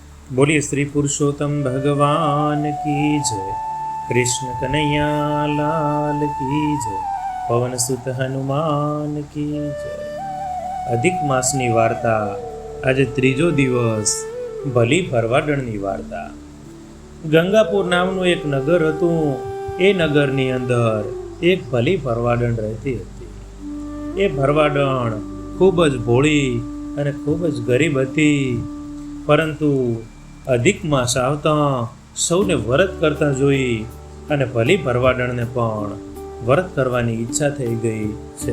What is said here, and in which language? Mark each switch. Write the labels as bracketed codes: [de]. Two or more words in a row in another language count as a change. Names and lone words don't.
[hi] बोलिए श्री पुरुषोत्तम भगवान की जय। कृष्ण कन्हैया लाल की जय। पवन सुत हनुमान की जय। [gu] અધિક માસની વાર્તા આજે ત્રીજો દિવસ ભલી ફરવાડણની વાર્તા। ગંગાપુર નામનું એક નગર હતું। એ નગરની અંદર એક ભલી ફરવાડણ રહેતી હતી। એ ફરવાડણ ખૂબ જ ભોળી અને ખૂબ જ ગરીબ હતી, પરંતુ અધિક માસ આવતા સૌને વ્રત કરતા જોઈ અને ભલી ફરવાડણને પણ વ્રત કરવાની ઈચ્છા થઈ ગઈ છે।